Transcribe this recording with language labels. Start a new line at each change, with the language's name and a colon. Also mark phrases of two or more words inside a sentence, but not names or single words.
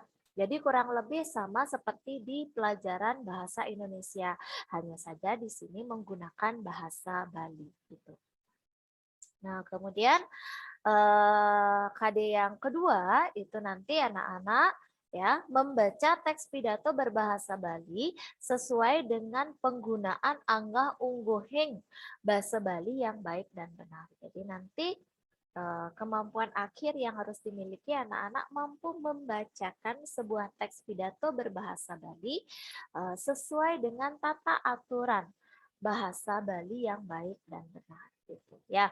Indonesian: Jadi kurang lebih sama seperti di pelajaran bahasa Indonesia, hanya saja di sini menggunakan bahasa Bali gitu. Nah, kemudian KD yang kedua itu nanti anak-anak ya membaca teks pidato berbahasa Bali sesuai dengan penggunaan
Balinese: anggah ungguhing
Indonesian: bahasa Bali yang baik dan benar. Jadi nanti kemampuan akhir yang harus dimiliki anak-anak mampu membacakan sebuah teks pidato berbahasa Bali sesuai dengan tata aturan bahasa Bali yang baik dan benar gitu ya.